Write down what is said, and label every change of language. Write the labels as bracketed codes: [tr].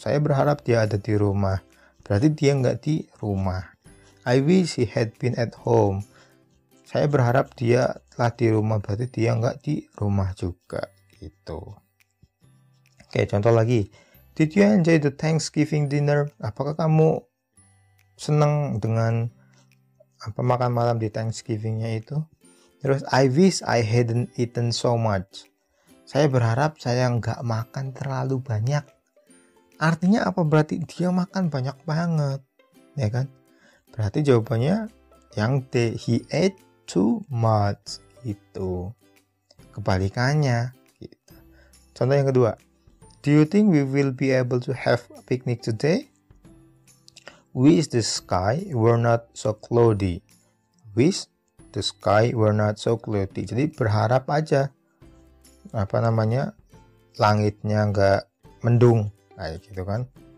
[id] Saya berharap dia ada di rumah, berarti dia nggak di rumah. [en] I wish he had been at home. [id] Saya berharap dia telah di rumah, berarti dia nggak di rumah juga, gitu. Oke, contoh lagi. [en] Did you enjoy the Thanksgiving dinner? [id] Apakah kamu senang dengan makan malam di Thanksgiving-nya itu? [en] Terus, I wish I hadn't eaten so much. [id] Saya berharap saya nggak makan terlalu banyak. Artinya apa? Berarti dia makan banyak banget, ya kan? Berarti jawabannya yang D, [en] he ate too much, [id] gitu. Kebalikannya, gitu. Contoh yang kedua. [en] Do you think we will be able to have a picnic today? Wish the sky were not so cloudy. Wish the sky were not so cloudy. [id] Jadi berharap aja langitnya nggak mendung, kayak gitu kan.